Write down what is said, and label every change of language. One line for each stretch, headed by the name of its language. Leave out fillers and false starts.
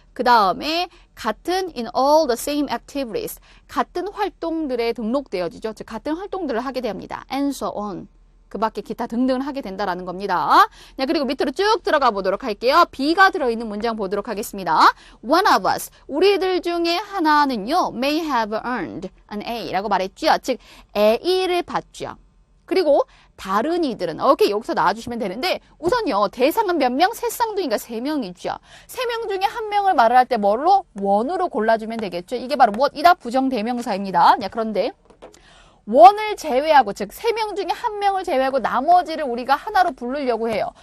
Korean: 그 다음에 같은
English: in all the same activities,
Korean: 같은 활동들에 등록되어지죠. 즉 같은 활동들을 하게 됩니다.
English: and so on.
Korean: 그 밖에 기타 등등을 하게 된다라는 겁니다. 네, 그리고 밑으로 쭉 들어가 보도록 할게요. B가 들어있는 문장 보도록 하겠습니다.
English: One of us,
Korean: 우리들 중에 하나는요,
English: may have earned an A
Korean: 라고 말했죠. 즉, A를 받죠. 그리고 다른 이들은, 오케이, 여기서 나와주시면 되는데, 우선요, 대상은 몇 명? 새 쌍둥이가 3명이죠. 3명 중에 한 명을 말을 할 때 뭘로? 원으로 골라주면 되겠죠. 이게 바로 무엇이다? 부정대명사입니다. 야, 그런데, 원을 제외하고, 즉 3명 중에 1명을 제외하고 나머지를 우리가 하나로 부르려고 해요.